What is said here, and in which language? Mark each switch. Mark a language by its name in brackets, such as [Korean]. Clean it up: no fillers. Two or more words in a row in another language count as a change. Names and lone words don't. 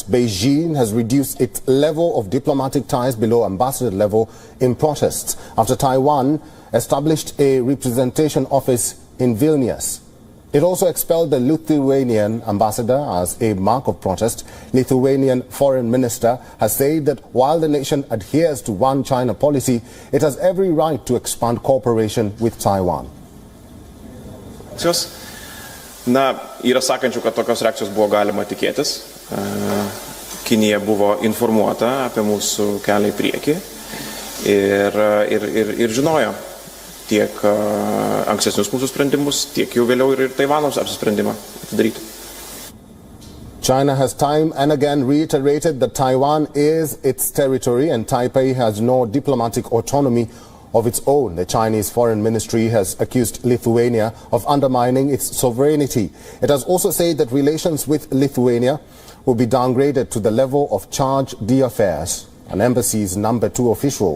[English] Beijing has reduced its level of diplomatic ties below ambassador level in protests after Taiwan established a representation office in Vilnius. It also expelled the Lithuanian ambassador as a mark of protest. Lithuanian foreign minister has said that while the nation adheres to One China policy, it has every right to expand cooperation with Taiwan. [Lithuanian] Na, yra sakančių, kad tokios reakcijos buvo galima tikėtis. Kinija buvo informuota apie mūsų kelią į priekį ir žinojo tiek ankstesnius mūsų sprendimus, tiek jau vėliau ir Taivano apsisprendimą atidaryti. [English] China has time and again reiterated that Taiwan is its territory and Taipei has no diplomatic autonomy of its own. The Chinese Foreign Ministry has accused Lithuania of undermining its sovereignty. It has also said that relations with Lithuania will be downgraded to the level of charge d'affaires, an embassy's number 2 official.